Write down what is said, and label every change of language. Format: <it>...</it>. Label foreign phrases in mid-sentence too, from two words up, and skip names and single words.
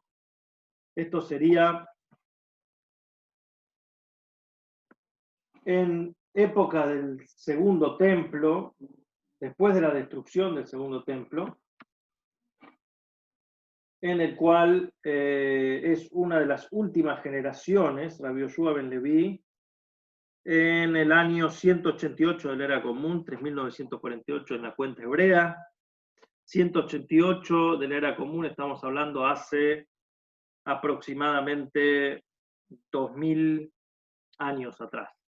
<es>Esto sería en época del segundo templo, después de la destrucción del segundo templo, en el cual es una de las últimas generaciones. Rabbi Yoshua ben Leví en el año 188 de la era común, 3948 en la cuenta hebrea. 188 de la era común, estamos hablando hace aproximadamente 2000 años atrás.</es>